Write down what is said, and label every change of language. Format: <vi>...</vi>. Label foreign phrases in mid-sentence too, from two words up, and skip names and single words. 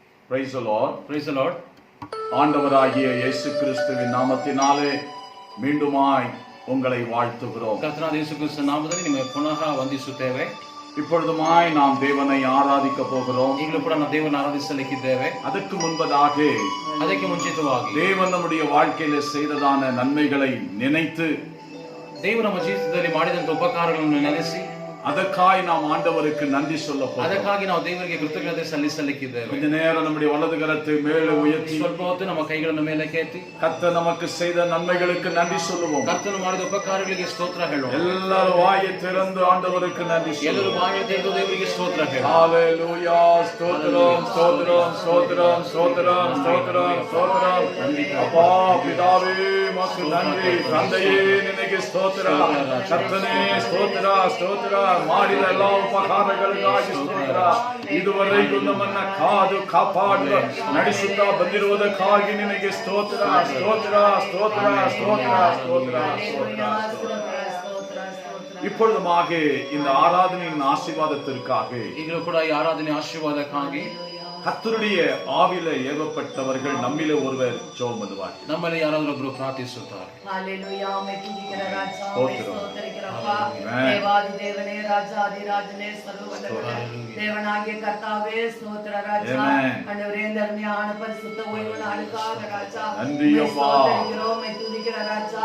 <en>Praise the Lord. Praise the Lord.</en> <ta>ஆண்டவராகிய இயேசு கிறிஸ்துவின் நாமத்தினாலே மீண்டுமாய் உங்களை வாழ்த்துகிறோம்.</ta> <kn>ಕರ್ತನಾದ ಯೇಸು ಕ್ರಿಸ್ತನ ನಾಮದಲ್ಲಿ ನಿಮಗೆ ಪುನಃ ವಂದಿಸುತ್ತೇವೆ.</kn> <ta>இப்பொழுதுமாய் நாம் தேவனை ஆராதிக்க போகிறோம்.</ta> <kn>ಈಗಲೂ ಕೂಡ ನಾವು ದೇವರನ್ನು ಆರಾಧಿಸಲಿಕ್ಕಿದ್ದೇವೆ.</kn> <ta>ಅದಕ್ಕೆ முன்பதாக</ta> <kn>ಅದಕ್ಕೆ ಮುಂಚಿತವಾಗಿ</kn> <ta>தேவன் நம்முடைய வாழ்க்கையில செய்ததான நன்மைகளை நினைத்து</ta> <kn>ದೇವರು ನಮ್ಮ ಜೀವಿತದಲ್ಲಿ ಮಾಡಿದಂತ ಉಪಕಾರಗಳನ್ನು ನೆನೆಸಿ</kn> <ta>அதற்காய் நாம் ஆண்டவருக்கு நன்றி சொல்ல போகிறோம்.</ta> <kn>ಅದಕ್ಕಾಗಿ ನಾವು ದೇವರಿಗೆ ಕೃತಜ್ಞತೆ ಸಲ್ಲಿಸಲಿಕ್ಕಿದ್ದೇವೆ.</kn> <ta>கொஞ்ச நேரம் நம்முடைய வலது கரத்தை மேலே உயர்த்தி</ta> <kn>ಸ್ವಲ್ಪ ಹೊತ್ತು ನಮ್ಮ ಕೈಗಳನ್ನು ಮೇಲಕ್ಕೆ ಎತ್ತಿ</kn> <ta>கர்த்தர் நமக்கு செய்த நன்மைகளுக்கு நன்றி சொல்லுவோம்.</ta> <kn>ಕರ್ತನು ಮಾಡಿದ ಉಪಕಾರಗಳಿಗೆ ಸ್ತೋತ್ರ ಹೇಳೋಣ.</kn> <ta>எல்லாரும் வாயை திறந்து ஆண்டவருக்கு நன்றி</ta> <kn>ಎಲ್ಲರೂ</kn> <ta>சொல்லுவோம்.</ta> <kn>ಬಾಯಿ ತೆರೆದು ದೇವರಿಗೆ ಸ್ತೋತ್ರ ಹೇಳೋಣ.</kn> <ta>ஹalleluya ஸ்தோத்திரம் ஸ்தோத்திரம் ஸ்தோத்திரம் ஸ்தோத்திரம் ஸ்தோத்திரம் ஸ்தோத்திரம். அப்பா பிதாவே உமக்கு நன்றி. தந்தையே நினைக்கு ஸ்தோத்திரம். கர்த்தனே ஸ்தோத்திரம் ஸ்தோத்திரம்.</ta> <kn>ಮಾಡಿದ ಎಲ್ಲ ಉಪಕಾರಗಳಿಗಾಗಿ ಸ್ತೋತ್ರ. ಇದುವರೆಗೂ ನಮ್ಮನ್ನ ಕಾದು ಕಾಪಾಡಿ ನಡೆಸುತ್ತಾ ಬಂದಿರುವುದಕ್ಕಾಗಿ ನಿನಗೆ ಸ್ತೋತ್ರ ಸ್ತೋತ್ರ ಸ್ತೋತ್ರ ಸ್ತೋತ್ರ ಸ್ತೋತ್ರ ಸ್ತೋತ್ರ.</kn> <ta>இப்பொழுதுமாக இந்த ஆராதனையின் ஆசீர்வாதத்திற்காக</ta> <kn>ಈಗಲೂ ಕೂಡ ಈ ಆರಾಧನೆ ಆಶೀರ್ವಾದಕ್ಕಾಗಿ</kn> <ta>கர்த்தருடைய ஆவில ஏவப்பட்டவர்கள் நம்மிலே ஒருவர் ஜெபம் பண்ணுவார்.</ta> <kn>ನಮ್ಮಲ್ಲಿ ಯಾರಾದರೂ ಒಬ್ಬರು ಪ್ರಾರ್ಥಿಸುತ್ತಾರೆ.</kn> <ta>ஹalleluya. மே துதிக்கிற ராஜா, ஸ்தோத்திரம். ஸ்தோத்திரிக்கிறப்பா. தேவாதி தேவனே, ராஜாதி ராஜனே, சர்வவல்லவரே, தேவனாகிய கர்த்தாவே, ஸ்தோத்திர ராஜா. ஆண்டவரே, இந்த அருமையான பரிசுத்த ஓய்வு நாளுக்காக ராஜா நன்றி அப்பா. ஸ்தோத்திரிக்கிறோம். மே துதிக்கிற ராஜா.</ta>